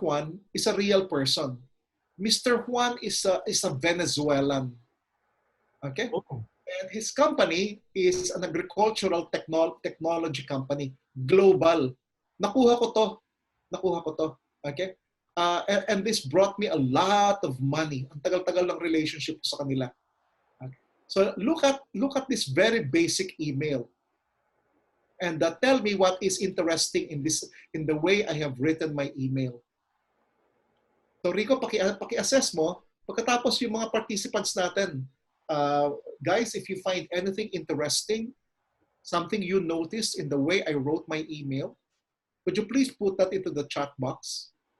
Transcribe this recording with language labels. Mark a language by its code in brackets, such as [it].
[en] Juan is a real person. Mr. Juan is a Venezuelan. Okay? Oh. And his company is an agricultural technology company. Global. [tl] Nakuha ko to. Okay? [en] And this brought me a lot of money. [tl] Ang tagal-tagal ng relationship sa kanila. [en] Okay. So look at this very basic email. And tell me what is interesting in the way I have written my email. [tl] So Rico, paki-assess mo. Pagkatapos yung mga participants natin, [en] guys, if you find anything interesting, something you noticed in the way I wrote my email, would you please put that into the chat box?